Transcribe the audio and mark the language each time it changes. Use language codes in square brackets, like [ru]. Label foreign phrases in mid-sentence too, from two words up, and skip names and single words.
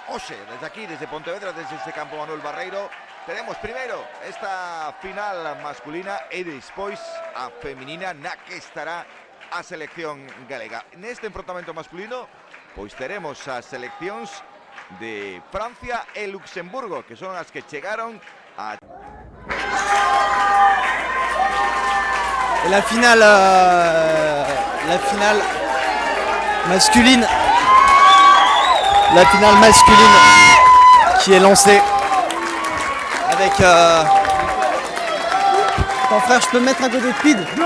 [gl] Oxe, desde aquí, desde Pontevedra, desde este campo Manuel Barreiro, tenemos primeiro esta final masculina e despois a feminina na que estará a selección galega. Neste enfrontamento masculino, pois teremos as seleccións de Francia e Luxemburgo, que son as que chegaron a... [fr] La finale masculine qui est lancée avec Attends frère, je peux mettre un côté de speed.